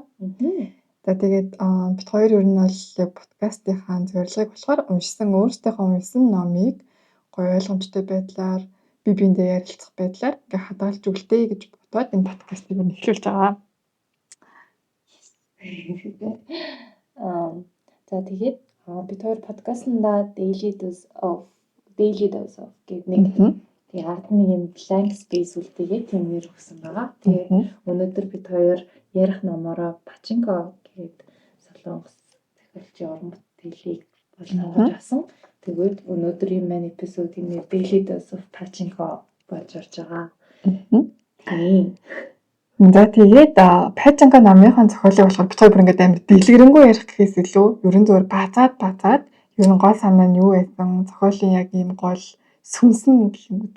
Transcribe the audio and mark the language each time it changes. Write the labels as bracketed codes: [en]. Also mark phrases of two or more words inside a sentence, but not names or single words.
[mn] За тэгээд бид хоёр ер нь бол подкастынхаа зорилгыг болохоор өөрсдийнхөө уншсан номыг гоё ойлгомжтой байдлаар бие биендээ ярилцах байдлаар ингээ хадгалж өгөлтэй гэж бодоод энэ подкастыг эхлүүлж байгаа. За тэгээд бид хоёр подкастнда Daily Dose of гэдэг нэг тэгээд ард нэг юм [en] blank space [mn] үлдээгээ тийм нэр өгсөн байгаа. Тэгээд өнөөдөр бид хоёр ярих номороо Pachinko гэдэг солонгос зохиолчийн уран бүтээлийг болгож авсан. Тэгээд өнөөдрийн маань эпизодын нэр Daily Dose of Pachinko болж орж байгаа. За тэгээд Pachinko номынхон зохиолыг болохоор бид хоёр бүр ингээд амар дэлгэрэнгүй ярих гэхээс илүү ерөн зүгээр базаад ер нь гол санаа нь юу байсан, зохиолын яг ийм гол сүнс нь гэх юм үү те.